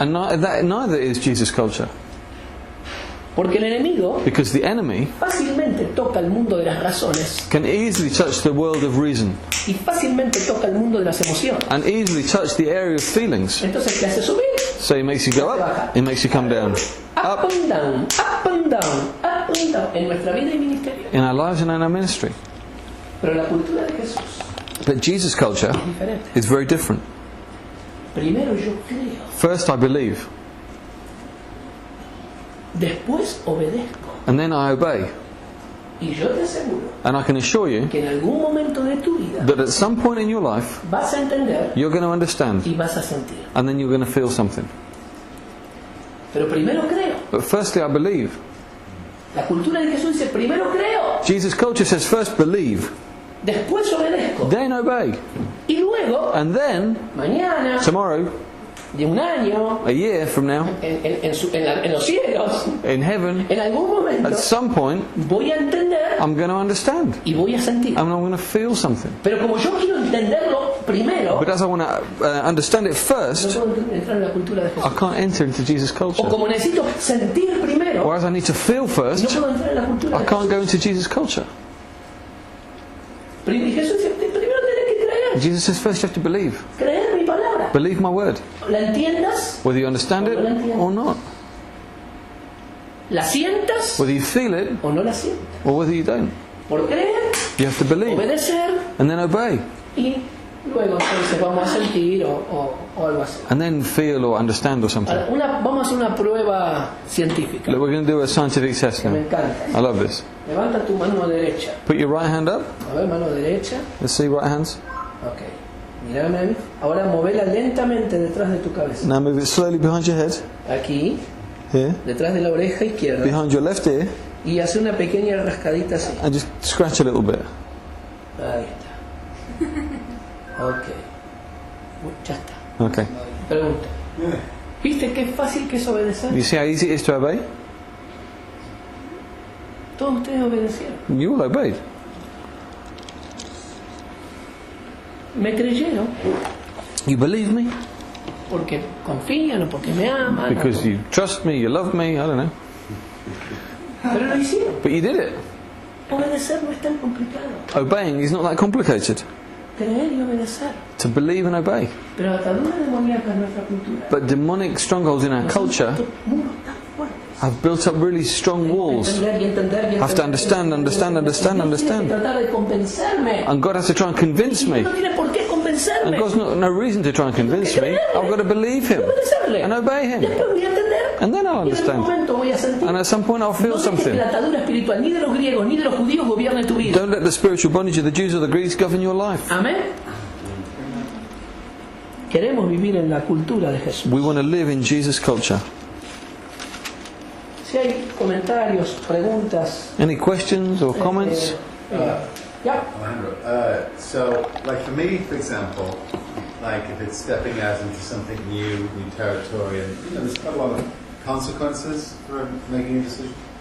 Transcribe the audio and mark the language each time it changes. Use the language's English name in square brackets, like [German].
[English] And neither is Jesus' culture. [Spanish] Porque el enemigo [English] Because the enemy [Spanish] fácilmente toca el mundo de las razones [English] can easily touch the world of reason [Spanish] y fácilmente toca el mundo de las emociones. [English] and easily touch the area of feelings. [Spanish] Entonces, ¿qué hace subir? [English] So it makes you go up, it makes you come down. Up and down, up and down, up and down. [Spanish] En nuestra vida y ministerio. [English] In our lives and in our ministry. [Spanish] Pero la cultura de Jesús [English] But Jesus' culture [Spanish] es diferente. [English] is very different. [Spanish] Primero yo creo, [English] First I believe, [Spanish] después obedezco. [English] and then I obey. [Spanish] Y yo te aseguro [English] And I can assure you [Spanish] que en algún momento de tu vida [English] that at some point in your life, [Spanish] vas a entender [English] you're going to understand, [Spanish] y vas a sentir. [English] and then you're going to feel something. [Spanish] Pero primero creo. [English] But firstly I believe. [Spanish] La cultura de Jesús dice, primero creo, [English] Jesus' culture says first believe, [Spanish] después obedezco. [English] then obey. [Spanish] Y luego, [English] And then, [Spanish] mañana, [English] tomorrow, [Spanish] de un año, [English] a year from now, [Spanish] en los cielos, [English] in heaven, [Spanish] en algún momento, [English] at some point, [Spanish] voy a entender [English] I'm going to understand. [Spanish] y voy a sentir. [English] And I'm going to feel something. [Spanish] Pero como yo quiero entenderlo primero, [English] But as I want to understand it [Spanish] no [English] first, [Spanish] puedo entrar en la cultura de [English] I [Spanish] Jesús. [English] can't enter into Jesus' [Spanish] O [English] culture. [Spanish] como necesito sentir primero, [English] Whereas I need to feel [Spanish] no [English] first, [Spanish] puedo entrar en la cultura [English] I [Spanish] de [English] can't [Spanish] Jesús. [English] go into Jesus' culture. [Spanish] Y Jesús dice, primero tienes que creer. [English] Jesus says first you have to believe. [Spanish] Creer mi palabra. [English] Believe my word. [Spanish] ¿La entiendas? [English] Whether you understand it or not. [Spanish] ¿La sientas? [English] Whether you feel it [Spanish] ¿O no la sientas? [English] or whether you don't. [Spanish] Por creer, [English] You have to believe. [Spanish] obedecer [English] And then obey. [Spanish] y luego entonces vamos a sentir o algo así. [English] And then feel or understand or something. [Spanish] Ahora, vamos a hacer una prueba científica. [English] Look, we're going to do a scientific test [Spanish] Que me [English] now. [Spanish] encanta. [English] I love this. [Spanish] Levanta tu mano derecha. [English] Put your right hand up. [Spanish] A ver, mano derecha. [English] Let's see right hands. [Spanish] Ok. Mírame a mí. Ahora movela lentamente detrás de tu cabeza. [English] Now move it slowly behind your head. [Spanish] Aquí, [English] Here. [Spanish] detrás de la oreja izquierda. [English] Behind your left ear. [Spanish] Y hace una pequeña rascadita así. [English] And just scratch a little bit. [Spanish] Ahí está. Ok. Ya está. [English] Okay. [Spanish] Pregunta. ¿Viste qué fácil que es obedecer? [English] You see how easy it is to obey? [Spanish] Todos ustedes obedecieron. [English] You all obeyed. [Spanish] Me creyeron [English] You believe me? [Spanish] porque confían o porque me aman. [English] Because you trust me, you love me, I don't know. [Spanish] Pero lo hicieron. [English] But you did it. [Spanish] Obedecer no es tan complicado. [English] Obeying is not that complicated. [Spanish] Creer y obedecer. [English] To believe and obey. [Spanish] Pero ataduras demoníacas en nuestra cultura. [English] But demonic strongholds in our culture [Spanish] Muros tan fuertes. [English] have built up really strong walls. [Spanish] Entender y entender y [English] Have to [Spanish] entender. [English] understand. [Spanish] Dios tiene que tratar de convencerme. [English] And God has to try and convince me. [Spanish] No tiene por qué [English] And [Spanish] convencerme. [English] God's no reason to try and convince me. I've got to believe Him [Spanish] Obedecerle. [English] and obey Him. [Spanish] Después voy a entender. [English] And then I'll [Spanish] Y en algún [English] understand. [Spanish] momento voy a sentir. [English] And at some point I'll feel [Spanish] No dejes que [English] something. [Spanish] la atadura espiritual ni de los griegos ni de los judíos gobierne tu vida. [English] Don't let the spiritual bondage of the Jews or the Greeks govern your life. [Spanish] Amén. Queremos vivir en la cultura de Jesús. [English] We want to live in Jesus' culture. [Spanish] Si hay comentarios, preguntas. [English] Any questions or comments? [Spanish] Ya. [English] Alejandro, so like for me, for example, like if it's stepping out into something new territory, and you know, there's quite a lot of consequences for making a decision.